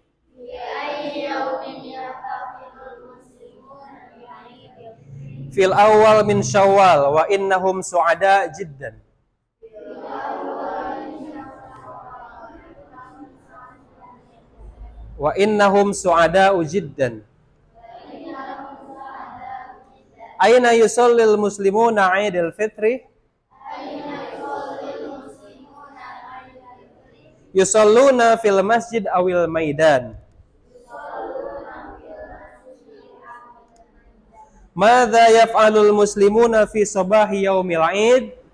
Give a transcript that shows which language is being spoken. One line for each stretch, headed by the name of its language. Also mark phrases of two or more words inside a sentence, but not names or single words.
Arabic: في الأول من شوال وإنهم سعداء جدا. وإنهم سعداء جدا. أين يصلي المسلمون عيد الفطر? يصلون في المسجد أو الميدان. ماذا يفعل المسلمون في صباح يوم العيد?